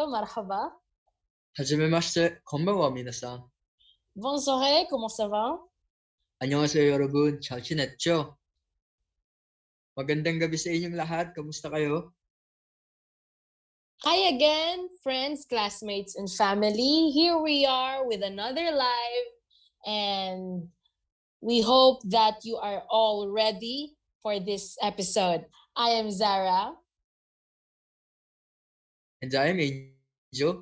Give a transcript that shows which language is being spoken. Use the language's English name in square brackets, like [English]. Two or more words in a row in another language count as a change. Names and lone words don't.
[Arabic] Marhaba. [Japanese] はじめまして、こんばんは、みなさん. [French] Bonsoir. Comment ça va? [Korean] 안녕하세요 여러분, 잘 지냈죠? [Filipino] Magandang gabi sa inyong lahat. Kamusta kayo? [English] Hi again, friends, classmates, and family. Here we are with another live, and we hope that you are all ready for this episode. I am Zara. And I am Angel.